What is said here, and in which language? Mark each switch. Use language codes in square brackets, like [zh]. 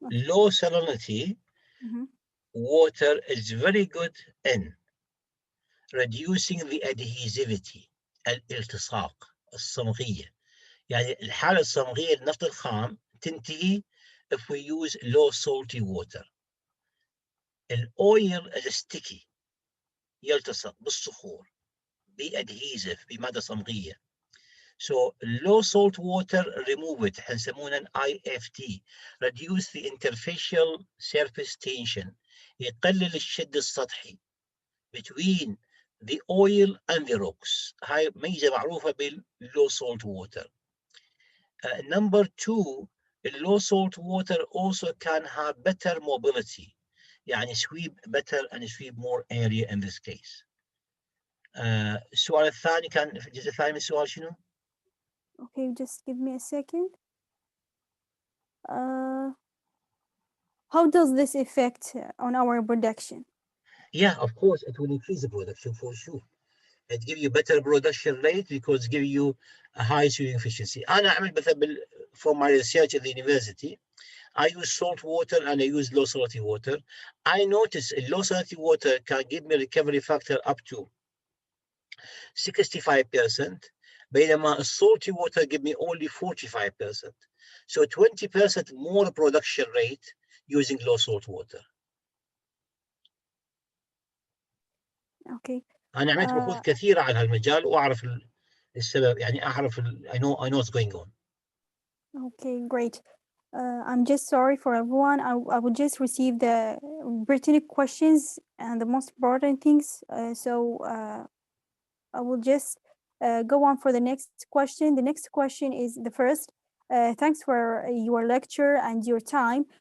[en] low salinity water is very good in reducing the adhesivity, [ar] الالتصاق، الصمغية. يعني الحالة الصمغية للنفط الخام تنتهي [en] if we use low salty water. [ar] الأويل [en] is sticky، [ar] يلتصق بالصخور، [en] be adhesive، [ar] بمادة صمغية. [en] So low salt water, remove it. [ar] حنسمونه [en] IFT, reduce the interfacial surface tension. [ar] يقلل الشد السطحي [en] between the oil and the rocks. [ar] هاي ميزة معروفة بالlow salt water. [en] Number two, low salt water also can have better mobility. [ar] يعني [en] sweep better and sweep more area in this case. [ar] السؤال الثاني كان الجزء الثاني من السؤال شنو؟ [en] Okay, just give me a second. How does this affect on our production? Yeah, of course, it will increase the production for sure. It give you better production rate because it give you a high swimming efficiency. [ar] أنا أعمل مثلا [en] for my research at the university, I use salt water and I use low salty water. I notice low salty water can give me recovery factor up to 65%. [ar] بينما [en] salty water give me only 45%. So 20% more production rate using low salt water. Okay. [ar] أنا عملت بحوث كثيرة على هالمجال وأعرف السبب يعني أعرف [en] I know what's going on. Okay, great. I'm just sorry for everyone. I will just receive the written questions and the most important things. So I will just go on for the next question. The next question is the first. Thanks for your lecture and your time.